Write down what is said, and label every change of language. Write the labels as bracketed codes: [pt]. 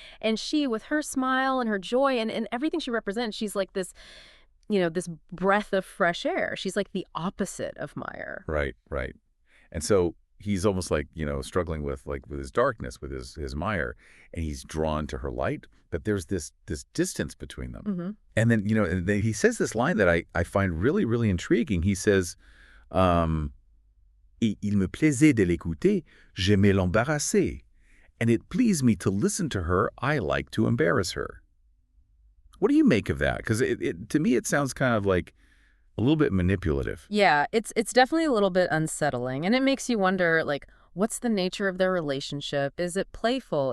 [en] And she, with her smile and her joy and everything she represents, she's like this, this breath of fresh air. She's like the opposite of Meyer. Right. And so he's almost like, struggling with his darkness, with his mire, and he's drawn to her light, but there's this distance between them. Mm-hmm. And then, and then he says this line that I find really, really intriguing. He says, [fr] Et il me plaisait de l'écouter, j'aimais l'embarrasser. [en] And it pleased me to listen to her, I like to embarrass her. What do you make of that? Because to me, it sounds kind of like a little bit manipulative. Yeah, it's definitely a little bit unsettling, and it makes you wonder, like, what's the nature of their relationship? Is it playful?